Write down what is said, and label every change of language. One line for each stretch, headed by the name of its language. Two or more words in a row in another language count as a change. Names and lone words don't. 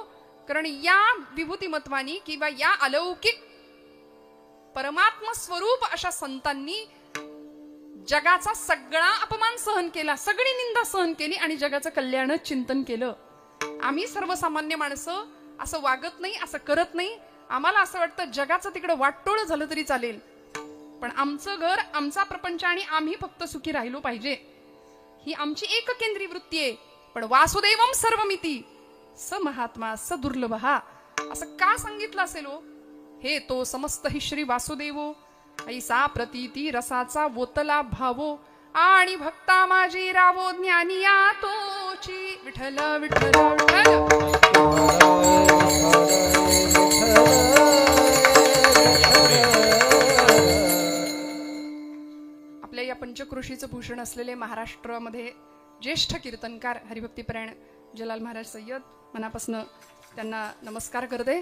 Marathi: कारण या विभूतिमत्वानी किंवा या अलौकिक परमात्म स्वरूप अशा संतांनी जगाचा सगळा अपमान सहन केला, सगळी निंदा सहन केली आणि जगाचं कल्याण चिंतन केलं. आम्ही सर्वसामान्य माणसं असं वागत नाही, असं करत नाही. आम्हाला असं वाटतं जगाचं तिकडे वाटोळ झालं तरी चालेल, पण आमचं घर, आमचा प्रपंच आणि आम्ही फक्त सुखी राहिलो पाहिजे, ही आमची एककेंद्री वृत्ती आहे. पण
Sanskrit: वासुदेवम सर्वमिती स महात्मा स दुर्लभहा
Marathi: असं का सांगितलं असेल हो? हे तो समस्त हि श्री वासुदेवो, ऐसा प्रतीती रसाचा वोतला भावो, आणि भक्ता माझी रावो ज्ञानिया तोची. विठ्ठल विठ्ठल विठ्ठल. आपल्या या पंचक्रोशीचं भूषण असलेले महाराष्ट्रामध्ये ज्येष्ठ कीर्तनकार हरिभक्तीपरायण जलाल महाराज सय्यद, मनापासून त्यांना नमस्कार करते.